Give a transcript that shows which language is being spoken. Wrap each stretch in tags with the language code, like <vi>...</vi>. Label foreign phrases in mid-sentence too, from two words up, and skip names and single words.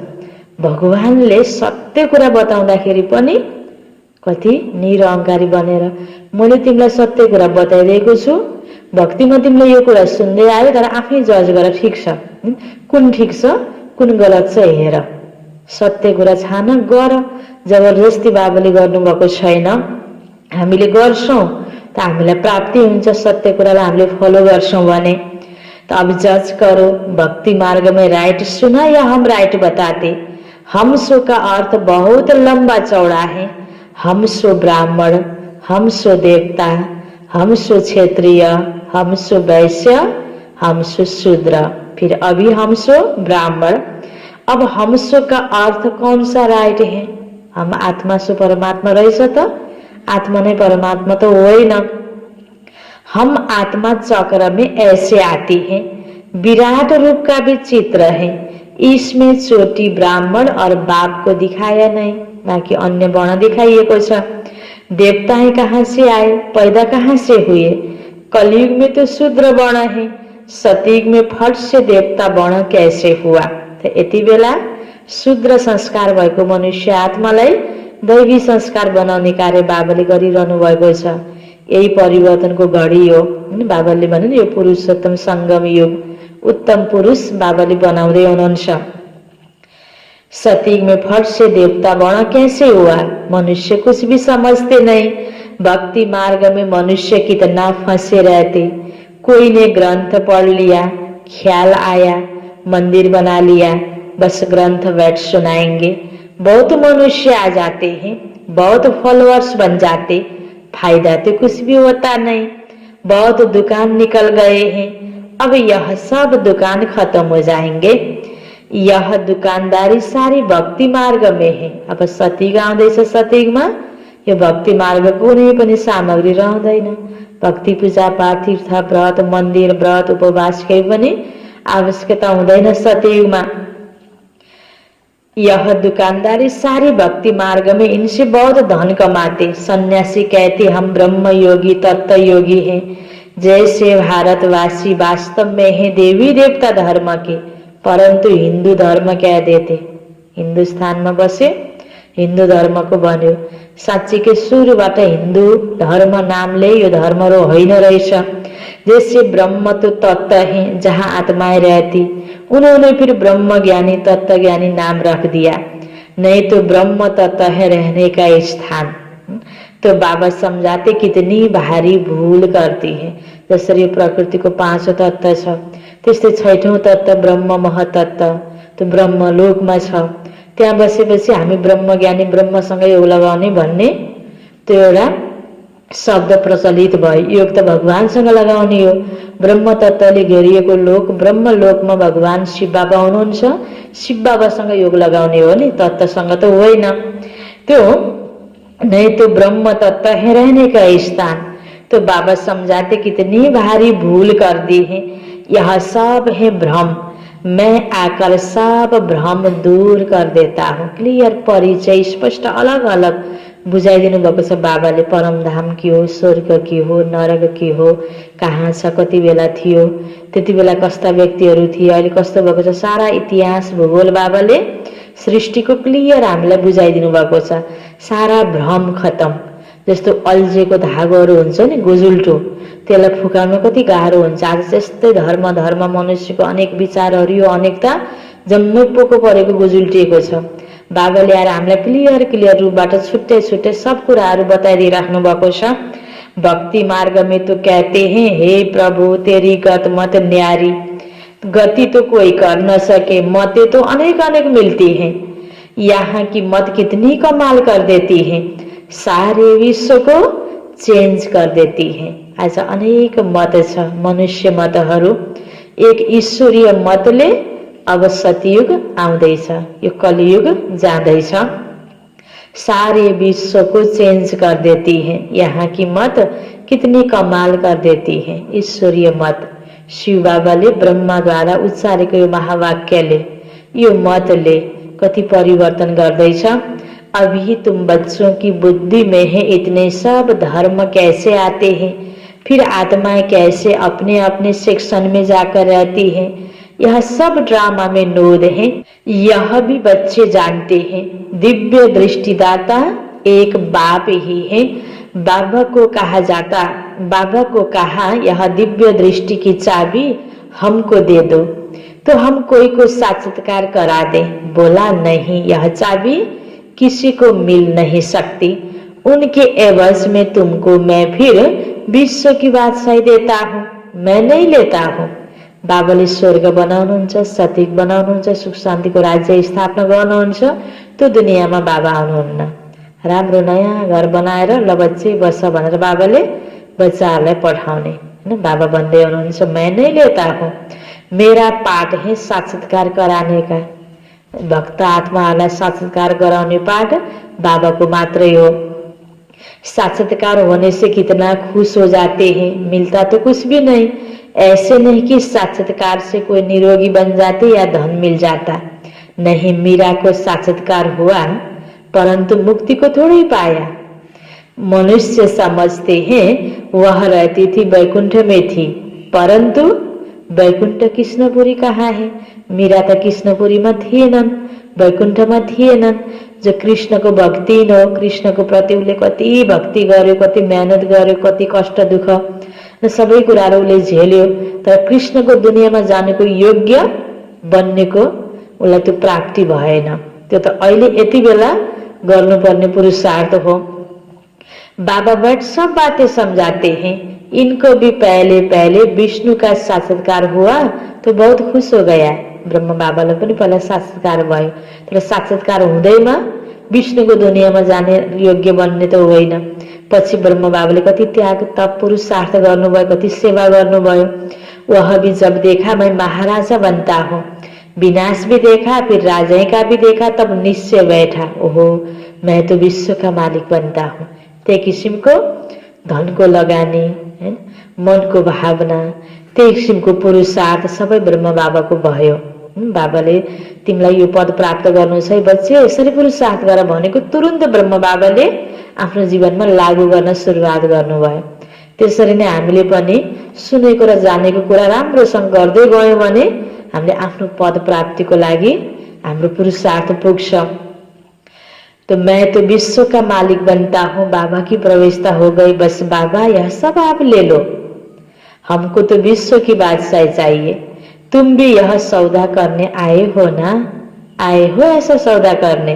<ne>भगवानले सत्य कुरा बताउँदाखेरि पनि कति निरहंकारी बनेर मैले तिमीलाई सत्य कुरा बताइदिएको छु, भक्तिमा तिमीले यो कुरा सुन्दै आयो, तर आफै जज गर ठिक छ, कुन ठिक छ कुन गलत छ हेर, सत्य कुरा छान गर। जबरजस्ती बाबाले गर्नुभएको छैन, हामीले गर्छौं त हामीलाई प्राप्ति हुन्छ। सत्य कुरालाई हामीले फलो गर्छौं भने त</ne> <hi>अब जज करो, भक्ति मार्ग में राइट सुना या हम राइट बताते। हम सो का अर्थ बहुत लंबा चौड़ा है। हम सो ब्राह्मण, हम सो देवता, हम सो क्षेत्रीय, हम सो वैश्य, हम सो शूद्र, फिर अभी हम सो ब्राह्मण। अब हम सो का अर्थ कौन सा राइट है? हम आत्मा सो परमात्मा</hi> <ne>रहेछ त, आत्मा नै परमात्मा तो होइन।</ne> <hi>हम आत्मा चक्र में ऐसे आती है, विराट रूप का भी चित्र है, इसमें चोटी ब्राह्मण और बाप को दिखाया नहीं, बाकी अन्य वर्ण</hi> <ne>दिखाइएको छ।</ne> <hi>देवताएं कहाँ से आए, पैदा कहाँ से हुए? कलयुग में तो शूद्र वर्ण है, सतयुग में फट से देवता वर्ण कैसे हुआ?</hi> <ne>तो यति बेला शूद्र संस्कार भएको मनुष्य आत्मालाई दैवी संस्कार बनाउने कार्य बाबाले गरिरहनु भएको छ। यही परिवर्तनको घडी हो। बाबाले भने यो पुरुषोत्तम संगम युग, उत्तम पुरुष बाबाले बनाउँदै हुनुहुन्छ।</ne> <hi>सतयुग में फट से देवता वर्ण कैसे हुआ? मनुष्य कुछ भी समझते नहीं। भक्ति मार्ग में मनुष्य कितना फंसे रहते। कोई ने ग्रंथ पढ़ लिया, ख्याल आया, मंदिर बना लिया, बस ग्रंथ बैठ सुनाएंगे। बहुत मनुष्य आ जाते हैं, बहुत फॉलोअर्स बन जाते, फायदा तो कुछ भी होता नहीं। बहुत दुकान निकल गए हैं, अब यह सब दुकान खत्म हो जाएंगे। यह दुकानदारी सारी भक्ति मार्ग में है।</hi> <ne>अब सतयुग आउँदैछ, सतयुगमा यो भक्ति मार्ग कुनै पनि सामग्री रहँदैन। भक्ति पूजा पाठ तीर्थ व्रत मन्दिर व्रत उपवास केही पनि आवश्यकता हुँदैन सतयुगमा।</ne> <hi>यह दुकानदारी सारी भक्ति मार्ग में, इनसे बहुत धन कमाते। सन्यासी कहते हम ब्रह्म योगी तत्व योगी हैं, जैसे भारतवासी वास्तव में है देवी देवता धर्म के, परंतु हिंदू धर्म क्या देते, हिंदुस्तान में बसे हिंदू धर्म को बन्यो।</hi> <ne>साँच्ची के सुरुबाट हिंदू धर्म नामले यो धर्म रो होइन रहेछ।</ne> <hi>जैसे ब्रह्म तो तत्व है जहाँ आत्माएं रहती, उन्होंने फिर ब्रह्म ज्ञानी तत्व ज्ञानी नाम रख दिया, नहीं तो ब्रह्म तत्व है रहने का स्थान। तो बाबा समझाते कितनी भारी भूल करती है।</hi> <ne>जसरी प्रकृति को 5 तत्व छ, त्यस्तै 6औं तत्व ब्रह्म महतत्व, तो ब्रह्मलोकमा छ। त्यहाँ बसेपछि हामी ब्रह्मज्ञानी ब्रह्मसँग योग लगाउने भन्ने त्यो एउटा शब्द प्रचलित भयो। योग त भगवानसँग लगाउने हो। ब्रह्म तत्वले घेरिएको लोक, ब्रह्म लोकमा भगवान शिव बाबा हुनुहुन्छ, शिव बाबासँग योग लगाउने हो नि, तत्वसँग त होइन।</ne> <hi>त्यो नहीं तो ब्रह्म तत्व है रहने का स्थान। तो बाबा समझाते कितनी भारी भूल कर दी है। यह सब है भ्रम, मैं आकर सब भ्रम दूर कर देता हूँ।</hi> <ne>क्लियर परिचय स्पष्ट अलग अलग बुझाइदिनु भएको छ बाबाले। परमधाम के हो, स्वर्ग के हो, नरक के हो, कहाँ छ, कति बेला थियो, त्यति बेला कस्ता व्यक्तिहरू थिए, अहिले कस्तो भएको छ, सारा इतिहास भूगोल बाबाले सृष्टिको क्लियर हामीलाई बुझाइदिनु भएको छ। सारा भ्रम खत्म। जस्तो अल्झेको धागोहरू हुन्छ नि गोजुल्टो, त्यसलाई फुकाउन कति गाह्रो हुन्छ। आज त्यस्तै धर्म धर्म मनुष्यको अनेक विचारहरू, यो अनेकता जम्मै पोको परेको गोजुल्टिएको छ। बाबाले आएर हामीलाई क्लियर क्लियर रूपबाट छुट्टै छुट्टै सब कुराहरू बताइदिइराख्नु भएको छ।</ne> <hi>भक्ति मार्ग में तो कहते हैं, हे प्रभु तेरी गत मत न्यारी, गति तो कोई कर न सके, मतें तो अनेक अनेक मिलती हैं। यहाँ की मत कितनी कमाल कर देती है, सारे विश्व को चेन्ज कर देती है।</hi> <ne>आज अनेक मत छ, मनुष्य मतहरू। एक ईश्वरीय मतले अब सतयुग आउँदैछ, यो कलियुग जाँदैछ,</ne> <hi>सारे विश्व को चेन्ज कर देती है। यहाँ की मत कितनी कमाल कर देती है, ईश्वरीय मत।</hi> <ne>शिव बाबाले ब्रह्माद्वारा उच्चारेको यो महावाक्यले, यो मतले कति परिवर्तन गर्दैछ।</ne> <hi>अभी तुम बच्चों की बुद्धि में है इतने सब धर्म कैसे आते हैं, फिर आत्माएं कैसे अपने अपने सेक्शन में जाकर रहती हैं। यह सब ड्रामा में नोद है, यह भी बच्चे जानते हैं। दिव्य दृष्टिदाता एक बाप ही है। बाबा को कहा जाता, बाबा को कहा यह दिव्य दृष्टि की चाबी हमको दे दो तो हम कोई को साक्षात्कार करा दे। बोला नहीं, यह चाबी किसी को मिल नहीं सकती। उनके एवज में तुमको मैं फिर विश्व की बादशाही देता हूँ, मैं नहीं लेता हूँ।</hi> <ne>बाबाले स्वर्ग बनाउनुहुन्छ, सतीक बनाउनुहुन्छ, सुख शान्तिको राज्य स्थापना गर्नुहुन्छ। त्यो दुनियाँमा बाबा आउनुहुन्न। राम्रो नयाँ घर बनाएर ल बच्चे बस भनेर बाबाले बच्चाहरूलाई पठाउने हैन। बाबा भन्दै हुनुहुन्छ,</ne> <hi>मैं नहीं लेता हूँ, मेरा पाठ है साक्षात्कार कराने का।</hi> <ne>भक्त आत्माहरूलाई साक्षात्कार गराउने पाठ बाबाको मात्रै हो।</ne> <hi>साक्षात्कार होने से कितना खुश हो जाते हैं, मिलता तो कुछ भी नहीं। ऐसे नहीं कि साक्षात्कार से कोई निरोगी बन जाते या धन मिल जाता। नहीं, मीरा को साक्षात्कार हुआ परंतु मुक्ति को थोड़ी पाया। मनुष्य समझते हैं वह रहती थी वैकुंठ में थी, परंतु वैकुंठ कृष्णपुरी कहाँ है।</hi> <ne>मीरा त कृष्णपुरीमा थिएनन्, वैकुण्ठमा थिएनन्। जो कृष्णको भक्ति हो, कृष्णको प्रति उसले कति भक्ति गर्यो, कति मेहनत गर्यो, कति कष्ट दुःख र सबै कुराहरू उसले झेल्यो, तर कृष्णको दुनियाँमा जानेको योग्य बन्नेको उसलाई त्यो प्राप्ति भएन। त्यो त अहिले यति बेला गर्नुपर्ने पुरुषार्थ हो।</ne> <hi>बाबा बट सब बातें समझाते हैं। इनको भी पहले पहले विष्णु का साक्षात्कार हुआ तो बहुत खुश हो गया।</hi> <ne>ब्रह्म बाबालाई पनि पहिला साक्षात्कार भयो, तर साक्षात्कार हुँदैमा विष्णुको दुनियाँमा जाने योग्य बन्ने त होइन। पछि ब्रह्म बाबाले कति त्याग तप पुरुषार्थ गर्नुभयो, कति सेवा गर्नुभयो।</ne> <hi>वह भी जब देखा मैं महाराजा बनता हूँ, विनाश भी देखा फिर राजा का भी देखा, तब निश्चय बैठा ओहो मैं तो विश्व का मालिक बनता हूँ।</hi> <ne>त्यही किसिमको धनको लगानी हैन, मनको भावना, त्यही किसिमको पुरुषार्थ सबै ब्रह्म बाबाको भयो। बाबाले तिमीलाई यो पद प्राप्त गर्नु छ बच्चे, यसरी पुरुषार्थ गर भनेको तुरुन्त ब्रह्म बाबाले आफ्नो जीवनमा लागू गर्न सुरुवात गर्नुभयो। त्यसरी नै हामीले पनि सुनेको र जानेको कुरा राम्रोसँग गर्दै गयौँ भने हामीले आफ्नो पद प्राप्तिको लागि हाम्रो पुरुषार्थ पुग्छ।</ne> <hi>तो मैं तो विश्व का मालिक बनता हूँ, बाबा की प्रवेशता हो गई, बस बाबा यह सब आप ले लो, हमको तो विश्व की बादशाही चाहिए, तुम भी यह सौदा करने आए हो ना, आए हो ऐसा सौदा करने।</hi>